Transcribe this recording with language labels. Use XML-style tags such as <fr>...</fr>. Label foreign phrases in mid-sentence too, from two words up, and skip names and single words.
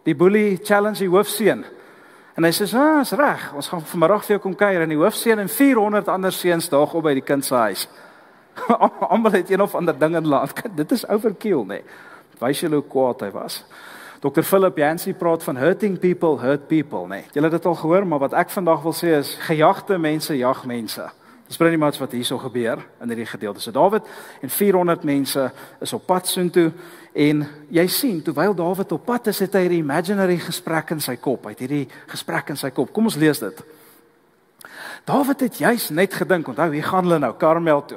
<af>die boelie challenge die hoofseun. En hy sê, is reg, ons gaan vanmiddag vir jou kom kuier, en die hoofseun en 400 ander seuns daag op by die kind se huis. Almal het een of ander ding in laat. Dit is overkill, nee. Wys julle hoe kwaad hy was. Dr. Philip Yancey praat van</af> <en>hurting people, hurt people,</en> <af>nee. Julle het dit al gehoor, maar wat ek vandag wil sê is, gejagte mense, jag mense. Dis</af> <en>pretty much</en> <af>wat hierso gebeur in hierdie gedeelte. So Dawid en 400 mense is op pad soontoe, en jy sien, terwyl Dawid op pad is, het hy hierdie imaginary gesprek in sy kop. Hy het hierdie gesprek in sy kop. Kom ons lees dit. Dawid het juis net gedink, onthou, hier gaan hulle nou, Karmel toe.</af>